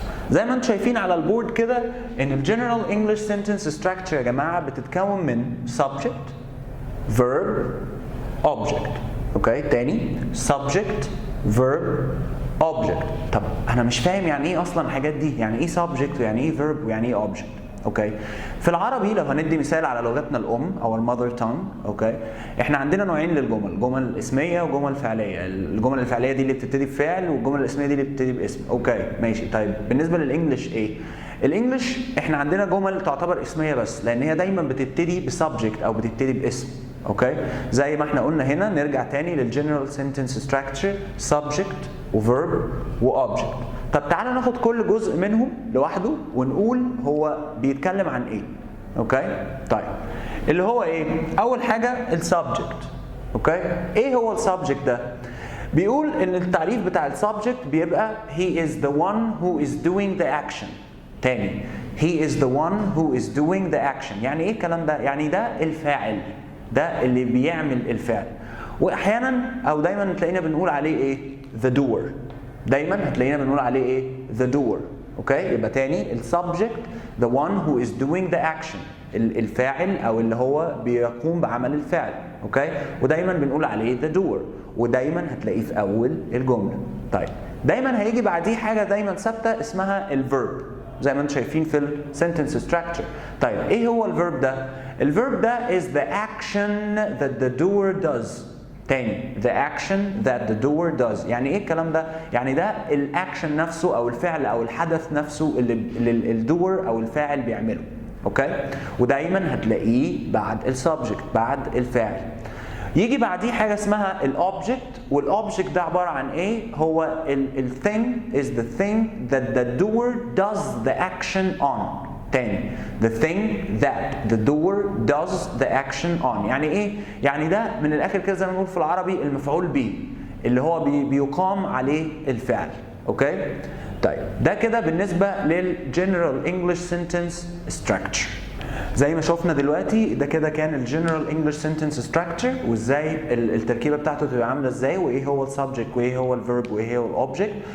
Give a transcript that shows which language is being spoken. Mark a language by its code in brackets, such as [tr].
[ar] زي ما انتم شايفين على البورد كده ان الجنرال انجلش سنتنس ستراكشر يا جماعه بتتكون من [en] subject verb object. تاني subject verb object. [ar] طب انا مش فاهم يعني ايه اصلا الحاجات دي، يعني ايه subject ويعني ايه verb ويعني ايه object. في العربي لو هندي مثال على لغتنا الام او المذر تانج، احنا عندنا نوعين للجمل، جمل اسميه وجمل فعليه. الجمل الفعليه دي اللي بتبتدي بفعل، والجمل الاسميه دي اللي بتبتدي باسم. ماشي. طيب بالنسبه للانجليش ايه؟ الانجليش احنا عندنا جمل تعتبر اسميه بس، لان هي دايما بتبتدي بسبجكت او بتبتدي باسم. زي ما احنا قلنا هنا، نرجع تاني للجنرال سنتنس ستراكشر، subject وverb وobject. طب تعالى ناخد كل جزء منهم لوحده ونقول هو بيتكلم عن ايه. طيب اللي هو ايه؟ اول حاجه السبجكت. ايه هو السبجكت ده؟ بيقول ان التعريف بتاع السبجكت بيبقى [en] he is the one who is doing the action. تاني he is the one who is doing the action. [ar] يعني ايه الكلام ده؟ يعني ده الفاعل، ده اللي بيعمل الفعل. واحيانا او دايما تلاقينا بنقول عليه ايه؟ the doer. دايما هتلاقينا بنقول عليه ايه؟ the doer. يبقى تاني السبجكت [en] the one who is doing the action، [ar] الفاعل او اللي هو بيقوم بعمل الفعل. ودايما بنقول عليه the doer، ودايما هتلاقيه في اول الجمله. طيب دايما هيجي بعديه حاجه دايما ثابته اسمها الفيرب، زي ما انتم شايفين في السنتنس ستراكشر. طيب ايه هو الفيرب ده؟ [en] الفيرب ده is the action that the doer does. تاني the action that the doer does. [ar] يعني ايه الكلام ده؟ يعني ده الاكشن نفسه او الفعل او الحدث نفسه اللي الدور او الفاعل بيعمله. ودايما هتلاقيه بعد السبجكت، بعد الفاعل. يجي بعديه حاجه اسمها الاوبجكت، والاوبجكت ده عباره عن ايه؟ هو الثينج [en] is the thing that the doer does the action on. تاني the thing that the doer does the action on. [ar] يعني ايه؟ يعني ده من الاخر كده زي ما بنقول في العربي المفعول به، اللي هو بيقام عليه الفعل. طيب ده كده بالنسبه للجنرال انجلش سنتنس ستراكشر. زي ما شفنا دلوقتي ده كده كان الجنرال انجلش سنتنس ستراكشر، وازاي التركيبه بتاعته تبقى عامله ازاي، وايه هو السبجكت وايه هو الفيرب وايه هو الاوبجكت.